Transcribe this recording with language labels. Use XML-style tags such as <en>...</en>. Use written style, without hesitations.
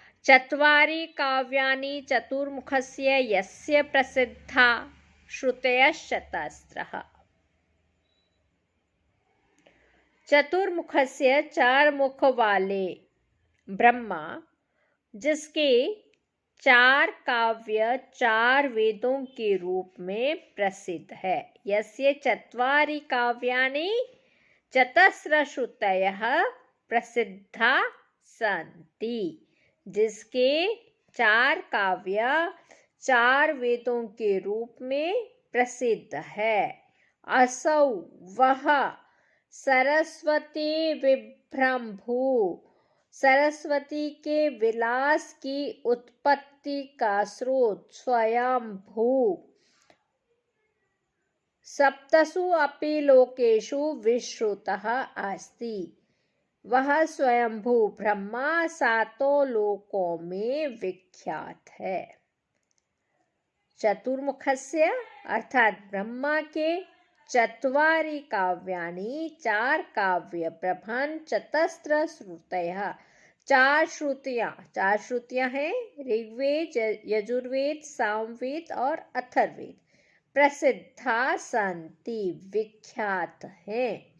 <sa>चत्वारि काव्यानि चतुर्मुखस्य यस्य प्रसिद्धा श्रुतयश्चतस्रः।</sa> <hi>चतुर्मुखस्य, चार मुख वाले ब्रह्मा, जिसके चार काव्य चार वेदों के रूप में प्रसिद्ध है।</hi> <sa>यस्य चत्वारि काव्यानि चतस्र श्रुतयः प्रसिद्धा सन्ति,</sa> <hi>जिसके चार काव्य चार वेदों के रूप में प्रसिद्ध है। असौ वह सरस्वती विभ्रम्भू, सरस्वती के विलास की उत्पत्ति का स्रोत स्वयंभू।</hi> <sa>सप्तसु अपि लोकेषु विश्रुतः अस्ति,</sa> <hi>वह स्वयंभू ब्रह्मा सातों लोकों में विख्यात है। चतुर्मुखस्य अर्थात ब्रह्मा के</hi> <sa>चत्वारि काव्यानि,</sa> <hi>4 काव्य प्रबंध,</hi> <sa>चतस्र श्रुतयः,</sa> <hi>4 श्रुतियां हैं ऋग्वेद, यजुर्वेद, सामवेद और अथर्ववेद,</hi> <sa>प्रसिद्धा संति</sa> <hi>विख्यात हैं।</hi>